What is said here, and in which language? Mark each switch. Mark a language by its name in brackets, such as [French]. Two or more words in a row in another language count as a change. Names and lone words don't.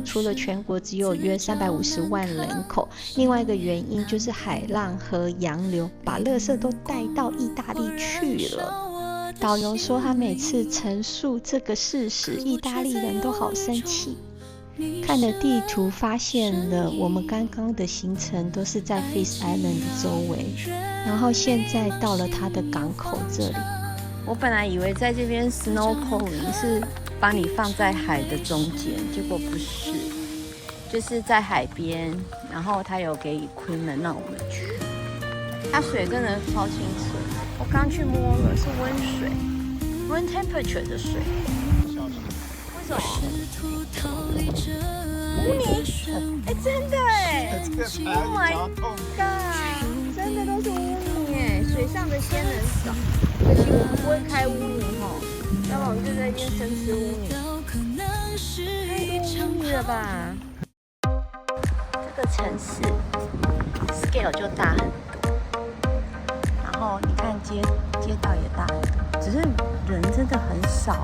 [Chinese] 除了全國只有約350萬人口，另外一個原因就是海浪和洋流把垃圾都帶到意大利去了。導遊說他每次陳述這個事實，意大利人都好生氣。看了地圖發現了我們剛剛的行程都是在 Fish Island 的周圍，然後現在到了它的港口這裡。我本來以為在這邊 snorkeling 是把你放在海的中間，結果不是，就是在海邊，然後他有給 equipment讓我們去。它水真的超清澈，我剛去摸了，是溫水， [English] room temperature [Chinese] 的水。為什麼？污泥？哎，真的哎 ！ [English] Oh my god！ [Chinese] 真的都是污泥哎，所水上的仙人掌，可惜我们不会開烏泥吼，要不然我們就在那邊生吃烏泥。太多烏泥了吧？這個城市 scale 就大很多，然後你看街道也大很多，只是人真的很少。